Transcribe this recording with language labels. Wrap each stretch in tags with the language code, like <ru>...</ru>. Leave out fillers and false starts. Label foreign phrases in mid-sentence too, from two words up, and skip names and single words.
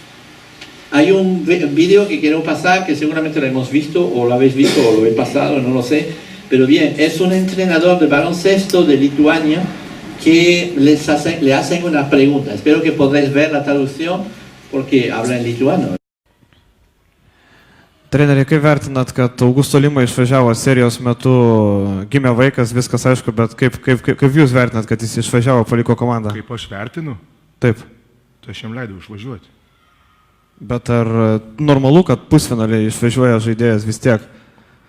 <es>Hay un vídeo que quiero pasar, que seguramente lo hemos visto, o lo habéis visto, o lo he pasado, no lo sé, pero bien, es un entrenador de baloncesto de Lituania que le hacen una pregunta. Espero que podréis ver la traducción, porque habla en lituano.</es> <lt>Treneri, kaip vertinat, kad Augusto Lima išvažiavo serijos metu, gimė vaikas, viskas aišku, bet kaip jūs vertinat, kad jis išvažiavo, paliko komandą? Kaip aš vertinu, Taip. tai aš jam leidau išvažiuoti. Bet ar normalu, kad pusfinaliai išvažiuoja žaidėjas vis tiek?</lt>